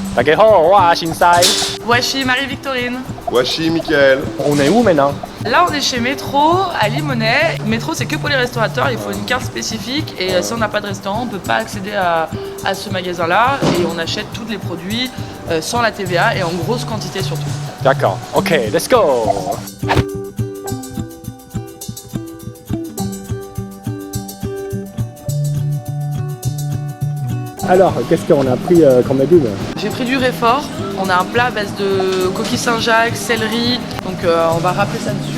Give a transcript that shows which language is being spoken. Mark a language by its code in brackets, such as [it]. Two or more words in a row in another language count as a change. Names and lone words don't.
[yue] 大家好，我係先生。 [fr] Washi Marie-Victorine. Washi, Michael. On est où maintenant? Là on est chez Métro à Limonest. Métro c'est que pour les restaurateurs, il faut une carte spécifique et si on n'a pas de restaurant on ne peut pas accéder à ce magasin là et on achète tous les produits sans la TVA et en grosse quantité surtout. D'accord, [en] ok, let's go. [fr] Alors, qu'est-ce qu'on a pris comme légumes? J'ai pris du réfort, on a un plat à base de coquilles Saint-Jacques, céleri, donc on va râper ça dessus.